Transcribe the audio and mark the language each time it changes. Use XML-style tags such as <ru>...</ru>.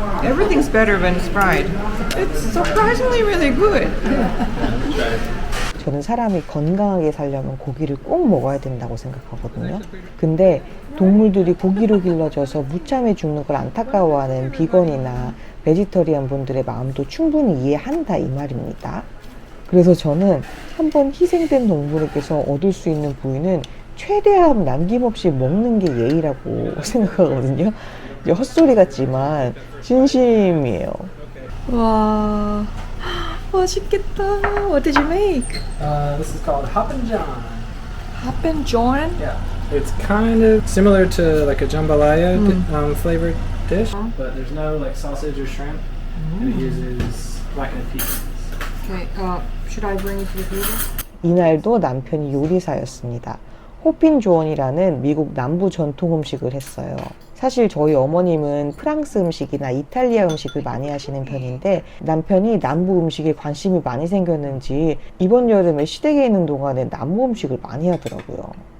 <en>Everything's better when it's fried. It's surprisingly really good. Try it.</en> <ko>저는 사람이 건강하게 살려면 고기를 꼭 먹어야 된다고 생각하거든요. 근데 동물들이 고기로 길러져서 무참해 죽는 걸 안타까워하는 비건이나 베지터리안 분들의 마음도 충분히 이해한다 이 말입니다. 그래서 저는 한번 희생된 동물에게서 얻을 수 있는 부위는 최대한 남김없이 먹는 게 예의라고 생각하거든요. 이제 헛소리 같지만 진심이에요. 와, 맛있겠다.</ko> <en>What did you make? This is called Hoppin' John. Hoppin' John? Yeah. It's kind of similar to like a jambalaya flavored dish, but there's no like sausage or shrimp, and it uses blackened peas. Okay, should I bring it to the table?</en> <ko>이날도 남편이 요리사였습니다. 호핀 조언이라는 미국 남부 전통 음식을 했어요. 사실 저희 어머님은 프랑스 음식이나 이탈리아 음식을 많이 하시는 편인데 남편이 남부 음식에 관심이 많이 생겼는지 이번 여름에 시댁에 있는 동안에 남부 음식을 많이 하더라고요.</ko>